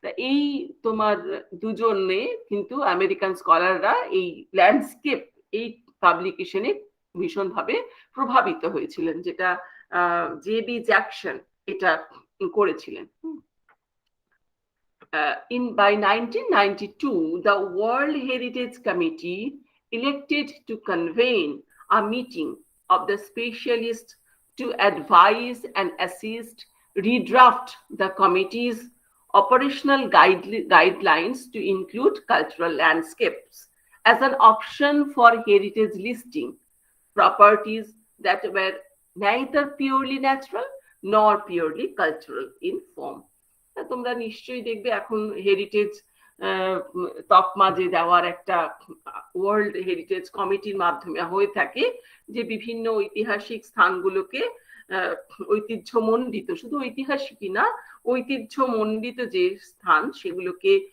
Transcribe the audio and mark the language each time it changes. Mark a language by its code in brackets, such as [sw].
[bn] এই তোমার দুজনে কিন্তু আমেরিকান স্কলাররা এই ল্যান্ডস্কেপ এই পাবলিকেশনে ভীষণভাবে প্রভাবিত হয়েছিলেন, যেটা জে.বি. জ্যাকসন এটা করেছিলেন। [en] By 1992, the World Heritage Committee elected to convene a meeting of the specialists to advise and assist redraft the committee's operational guidelines to include cultural landscapes as an option for heritage listing properties that were neither purely natural nor purely cultural in form. [bn] তোমরা নিশ্চয়ই দেখবে এখন heritage তকমা যে দেওয়ার একটা world heritage কমিটির মাধ্যমে হয়ে থাকে, যে বিভিন্ন ঐতিহাসিক স্থানগুলোকে ঐতিহ্যমণ্ডিত, শুধু ঐতিহাসিকই না, ঐতিহ্যমণ্ডিত যে স্থান সেগুলোকে